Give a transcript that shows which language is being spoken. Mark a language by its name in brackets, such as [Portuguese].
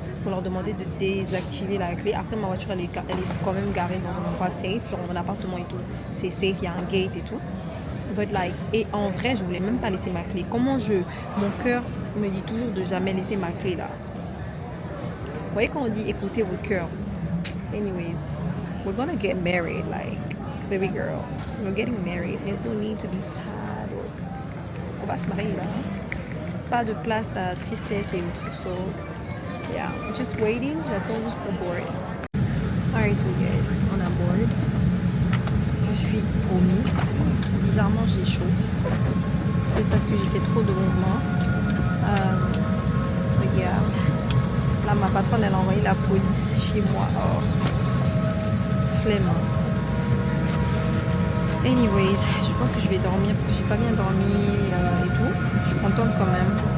[French] Pour leur demander de désactiver la clé. Après, ma voiture elle est quand même garée dans un endroit safe, genre mon appartement et tout. C'est safe, il y a un gate et tout. [English] But like, [French] et en vrai, je voulais même pas laisser ma clé. Mon cœur me dit toujours de jamais laisser ma clé là. Vous voyez quand on dit écoutez votre cœur. [English] Anyways, we're gonna get married, like, baby girl. We're getting married. There's no need to be sad. [French] On va se marier là. Pas de place à tristesse et autres. [English] So, yeah, I'm just waiting. [French] J'attends juste pour board. [English] Alright, so guys, on a board. [French] Je suis au mi. Bizarrement, j'ai chaud. Peut-être parce que j'ai fait trop de mouvements. Regarde. Là, ma patronne, elle a envoyé la police chez moi. Oh. Flemme. Anyways, je pense que je vais dormir parce que j'ai pas bien dormi et tout. Je suis contente quand même.